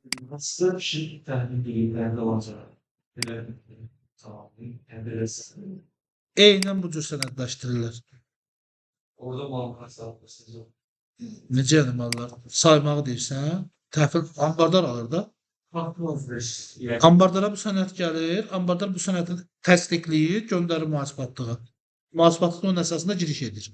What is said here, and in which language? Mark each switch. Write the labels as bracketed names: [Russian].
[Turkish] Nasıl bir şey bilgilerinde olacak? Tamam. Enteresan. [Azerbaijani] eynən bu cür sənədləşdirilir. [Turkish] Orada banka hesaplaşacağız. [Azerbaijani] Necə yəni mallar? Saymağı deyirsən, təhvil ambardar alır da. [Turkish] Farklı alışveriş. Yani [Azerbaijani] Ambardara bu sənəd gəlir, ambardar bu sənədi təsdiqləyir, göndərir mühasibatlığa. Mühasibatlıq onun əsasında giriş edir.